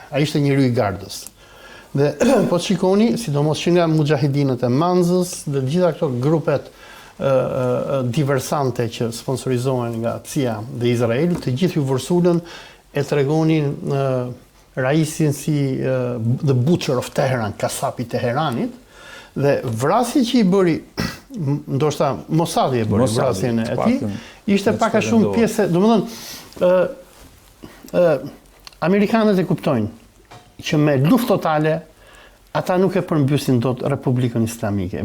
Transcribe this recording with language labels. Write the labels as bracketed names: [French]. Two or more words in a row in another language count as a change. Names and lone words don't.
[Albanian] Ai ishte njeriu i gardës. Dhe po shikoni, sidomos që nga mujahidinët e Manzës dhe gjitha këto grupet diversante që sponsorizohen nga CIA dhe Izraeli, të gjithë ju vërsulën e tregonin Raisin si [English] the butcher of Teheran, [Albanian] kasapi Teheranit, dhe vrasja që i bëri, ndoshta Mossadi e bëri vrasjen e tij, ishte pak a shumë pjesë, domethënë amerikanët e kuptojnë që me luftë totale ata nuk e përmbysin dot Republikën Islamike.